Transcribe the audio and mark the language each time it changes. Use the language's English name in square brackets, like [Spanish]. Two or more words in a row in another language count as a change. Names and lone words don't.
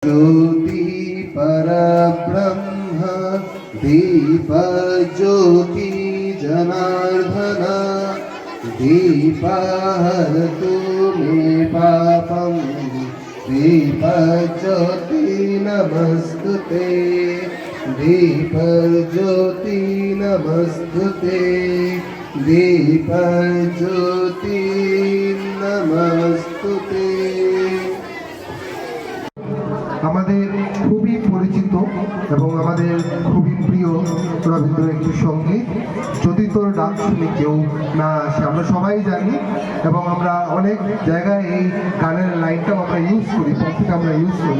[Sanskrit] ज्योति परब्रह्म दीप ज्योति जनार्दन दीपहरतु मे पापं दीप ज्योति नमस्तुते दीप ज्योति नमस्तुते दीप ज्योति नमस्तुते। [Bangla] আমাদের খুবই পরিচিত এবং আমাদের খুবই প্রিয় রবীন্দ্র একটি সঙ্গীত, যদি তোর ডাক শুনে কেউ না আসে, আমরা সবাই জানি এবং আমরা অনেক জায়গায় এই গানের লাইনটাও আমরা ইউজ করি, প্রত্যেকে আমরা ইউজ করি।